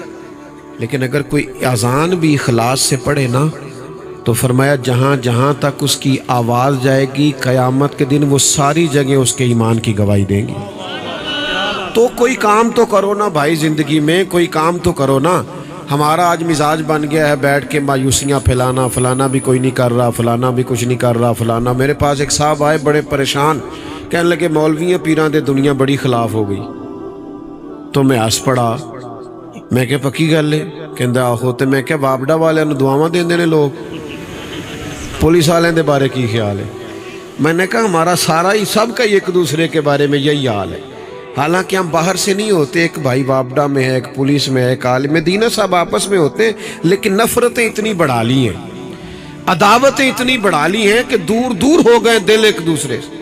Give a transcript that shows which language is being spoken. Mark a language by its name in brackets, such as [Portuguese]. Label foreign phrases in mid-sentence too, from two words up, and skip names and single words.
[Urdu] لیکن اگر کوئی اذان بھی اخلاص سے پڑھے نا، تو فرمایا جہاں جہاں تک اس کی آواز جائے گی قیامت کے دن وہ ساری جگہ اس کے ایمان کی گواہی دیں گی۔ تو کوئی کام تو کرو نا بھائی، زندگی میں کوئی کام تو کرو نا۔ ہمارا آج مزاج بن گیا ہے بیٹھ کے مایوسیاں پھیلانا، فلانا بھی کوئی نہیں کر رہا، فلانا بھی کچھ نہیں کر رہا، فلانا۔ میرے پاس ایک صاحب آئے بڑے پریشان، کہنے لگے [Punjabi] مولویاں پیراں دے دنیا بڑی خلاف ہو گئی۔ تو میں ہس پڑا، میں کہ پکی گل ہے؟ کہندا آہو۔ تے میں کہ وابڈا والے نو دعاواں دیندے نے لوگ، پولیس والے دے بارے کی خیال ہے؟ [Urdu] میں نے کہا ہمارا سارا ہی سب کا ایک دوسرے کے بارے میں یہی حال ہے، حالانکہ ہم باہر سے نہیں ہوتے، ایک بھائی وابڈا میں ہے، ایک پولیس میں ہے، ایک عالم دینہ صاحب آپس میں ہوتے ہیں، لیکن نفرتیں اتنی بڑھا لی ہیں، عداوتیں اتنی بڑھا لی ہیں کہ دور دور ہو گئے دل ایک دوسرے سے۔